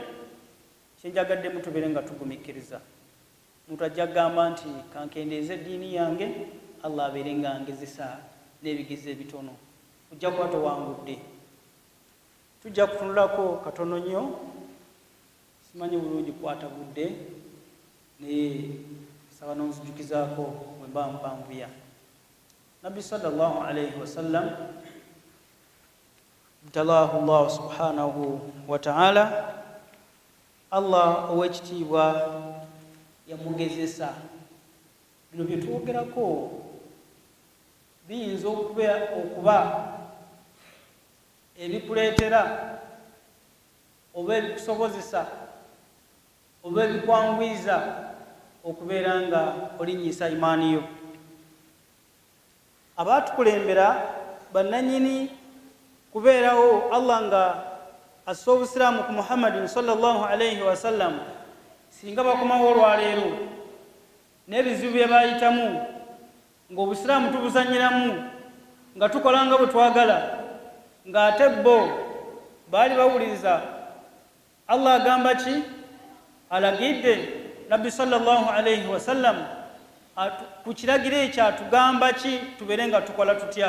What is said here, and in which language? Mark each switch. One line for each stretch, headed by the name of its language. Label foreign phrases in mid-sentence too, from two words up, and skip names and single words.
Ganda: Kyenjagaddemu tubeere nga tugumikiriza. Omuntu ajja kugamba nti kankendeeza eddiini yange, Allah abeere nga angezesa n'ebigezo ebitono. Ojja kuba towangudde. Tujja kutunulako katono nnyo, simanyi bulungi kukwata budde, naye saba n'onzijukizaako bwe mba mpanvuya.
Arabic: Nabbi صلى الله عليه وسلم ابتلاه الله سبحانه وتعالى,
Ganda: Allah ow'ekitiibwa yamugezesa. Bino bye twogerako biyinza okuba ebikuleetera oba ebikusobozesa oba ebikwangwiza okubeera nga olinnyisa imaani yo. Abaatukulembera bannannyini kubeerawo Allah nga assa obusiraamu ku Muhammadin
Arabic: صلى الله عليه وسلم,
Ganda: singa bakomawo olwaleero n'ebizibu bye baayitamu ng'obusiraamu tubuzannyiramu nga tukola nga bwe twagala, ng'ate bo baali bawuliriza Allah agamba ki? Alagidde Nabbi
Arabic: صلى الله عليه وسلم
Ganda: ku kiragiro ekyo atugamba ki tubeere nga tukola tutya?